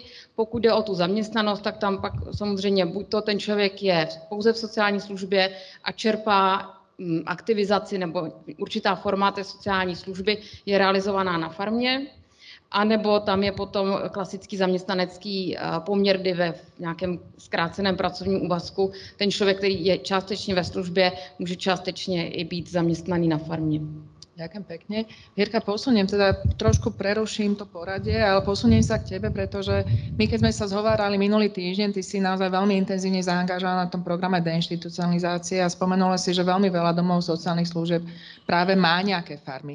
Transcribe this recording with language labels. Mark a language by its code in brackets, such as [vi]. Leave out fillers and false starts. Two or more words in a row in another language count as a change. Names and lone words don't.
[cs] Pokud jde o tu zaměstnanost, tak tam pak samozřejmě buď to ten člověk je pouze v sociální službě a čerpá aktivizaci nebo určitá forma té sociální služby je realizovaná na farmě, anebo tam je potom klasický zaměstnanecký poměr, kdy ve nějakém zkráceném pracovním úvazku ten člověk, který je částečně ve službě, může částečně i být zaměstnaný na farmě. [sk] Ďakujem pekne. Jirka, posuniem teda, trošku preruším to poradie, ale posuniem sa k tebe, pretože my, keď sme sa zhovárali minulý týždeň, ty si naozaj veľmi intenzívne zaangažovaná na tom programe deinštitucionalizácie a spomenula si, že veľmi veľa domov sociálnych služieb práve má nejaké farmy.